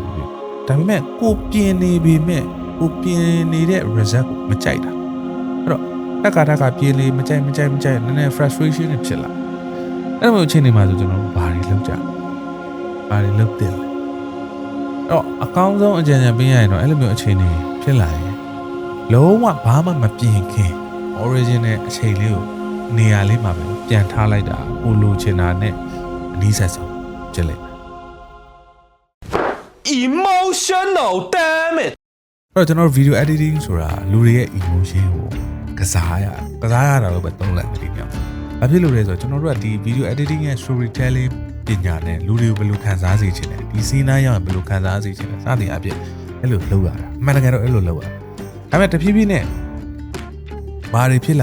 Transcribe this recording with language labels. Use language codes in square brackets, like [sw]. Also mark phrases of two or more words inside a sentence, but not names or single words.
[my] ပဲဖြစ်ဒါပေမဲ့ကိုပြင်နေပေမဲ့ကိုပြင်နေတဲ့ result ကိုမကြိုက်တာအဲ့တော့ထက်ခါပြင်လေမကြိုက်နည်းနည်း frustration တွေဖြစ်လာအဲ့လိုအချိန်တွေမှာဆိုကျွန်တော်ဘာတွေလုပ်တယ်လဲအဲ့တော့အကောင်းဆုံးအကြံဉာဏ်ပေးရရင်တော့အဲ့လိုမျိုးအချိန်တွေဖြစ်လာရင်လုံးဝဘာမှမပြင်ခင် original အချိန်လေးကိုနေရာလေးမှာပဲပြန်ထားလိုက်တာကိုလိုချင်တာနဲ့အနည်းဆက်ဆုံးကြည့်လိုက် [en] emotional damn it [my] အဲ့တော့ကျွန်တော် [en] video editing [my] ဆိုတာလူတွေရဲ့ emotion ကိုကစားရတာလို့ပဲသုံးလိုက်တယ်ညဘာဖြစ်လို့လဲဆိုတော့ကျွန်တော်တို့ကဒီ [en] video editing [my] ရဲ့ storytelling ပညာနဲ့လူတွေကိုဘယ်လိုခံစားစေချင်လဲဒီ scene နားရောက်ရင်ဘယ်လိုခံစားစေချင်လဲစသည်အဖြစ်အဲ့လိုလုပ်ရတာအမှန်တကယ်တော့အဲ့လိုလုပ်ရတာဒါပေမဲ့တဖြည်းဖြည်းနဲ့ဘာတွေဖြစ်